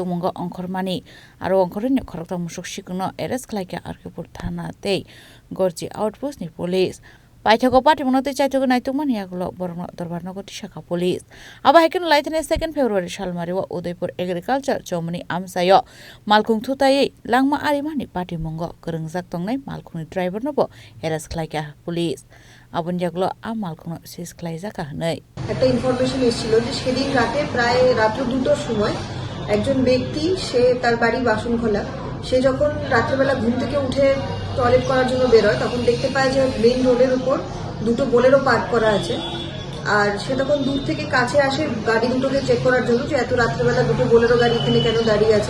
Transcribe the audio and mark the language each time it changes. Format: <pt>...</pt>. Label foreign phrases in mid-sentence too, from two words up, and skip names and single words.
<trp>munga onkhormani aro onkhorni khorokta musuk shikangna arrest khlaika Arkepur thanate gorji outpostni police Paithako Patimunate chaitogi naito mani yagulo borno dorbarnagoti shaka police aba haikeno laithane 2 February salmariwa Udaipur agriculture chomani amsayo malkhung thutai langma arimani patimungo grengjak tongnai malkhungni driver nobo arrest khlaika police abun yagulo a malkhungno sis khlaijaka hnai</trp> <bn>একটা ইনফরমেশন এসেছিল যে সেদিন রাতে প্রায় রাত্র 2টার সময় একজন ব্যক্তি সে তার বাড়ি বাসনখোলা সে যখন রাত্রিবেলা ঘুম থেকে উঠে টয়লেট করার জন্য বের হয় তখন দেখতে পায় যে মেইন রোডের উপর দুটো বোলেরো পার্ক করা আছে আর সে তখন দূর থেকে কাছে আসে গাড়ি দুটোকে চেক করার জন্য যে এত রাত্রিবেলা দুটো বোলেরো গাড়ি এখানে কেন দাঁড়িয়ে আছে</bn>